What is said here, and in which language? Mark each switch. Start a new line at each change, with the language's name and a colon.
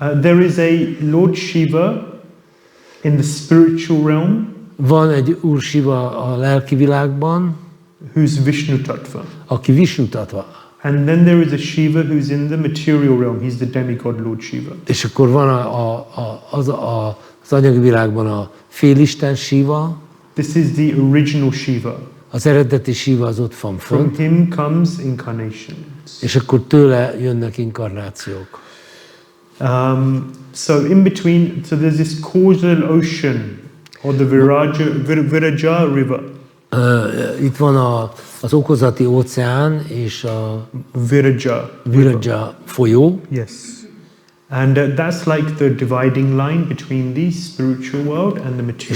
English: There is a Lord Shiva in the spiritual realm.
Hungarian: Van egy Úr Shiva a lelki világban,
English: who's Vishnu Tattva.
Hungarian: Aki Vishnu Tattva.
English: And then there is a Shiva who's in the material realm. He's the demigod Lord Shiva.
Hungarian: És akkor van az anyagi világban a félisten Shiva.
English: This is the original Shiva.
Hungarian: Az eredeti Shiva az ott van fönt.
English: From him comes incarnations.
Hungarian: És akkor tőle jönnek inkarnációk.
English: So in between, so there's this causal ocean, or the Viraja River.
Hungarian: Itt van az okozati óceán és a Viraja folyó.
English: Yes. And that's like the dividing line between the spiritual world and the material.